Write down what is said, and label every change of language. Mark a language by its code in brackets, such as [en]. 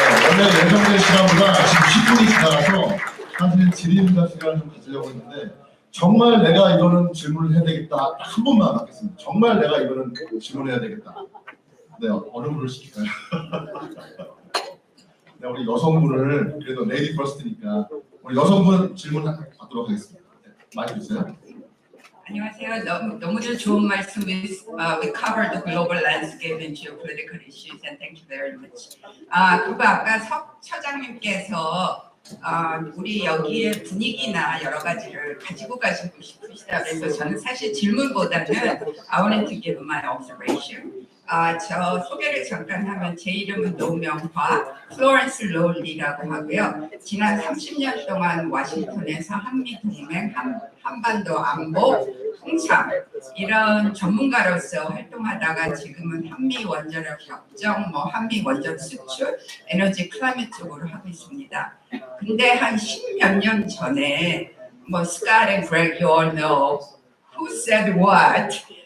[ko] 원래 예정된 시간보다 지금 10분이 지나가서 사실은 질의응답 시간을 좀 가지려고 했는데 정말 내가 이거는 질문을 해야 되겠다. 딱 한 번만 받겠습니다. 정말 내가 이거는 질문해야 되겠다. 네, 어느 분을 시킬까요? 네, 우리 여성분을 그래도 레이디 퍼스트니까 우리 여성분 질문 받도록 하겠습니다. 네, 많이 주세요. 안녕하세요. 너무들 좋은 말씀. [en] We covered the global landscape and geopolitical issues, and thank you very much. [ko] 그리고 아까 석 처장님께서 우리 여기의 분위기나 여러 가지를 가지고 가시고 싶으시다 그래서 저는 사실 질문보다는 [en] I wanted to give my observation. [ko] 저 소개를 잠깐 하면 제 이름은 노명화, 플로렌스 롤리라고 하고요. 지난 30년 동안 워싱턴에서 한미동맹, 한반도 안보, 통참 이런 전문가로서 활동하다가 지금은 한미 원자력 협정, 한미 원전 수출, 에너지 클라이밋 쪽으로 하고 있습니다. 근데 한 10몇 년 전에 [en] Scott and Greg, you all know who said what.